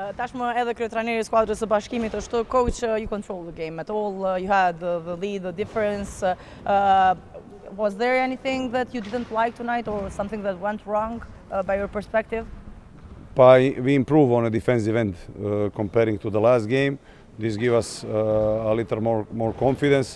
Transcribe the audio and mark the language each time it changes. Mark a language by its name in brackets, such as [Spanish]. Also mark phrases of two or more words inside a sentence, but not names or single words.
[Albanian] Tashmë edhe kryetrajneri I skuadrës së Bashkimit është [English] coach, you control the game at all, you had the lead, the difference. Was there anything that you didn't like tonight or something that went wrong by your perspective? We improve on a defensive end comparing to the last game. This gives us a little more confidence.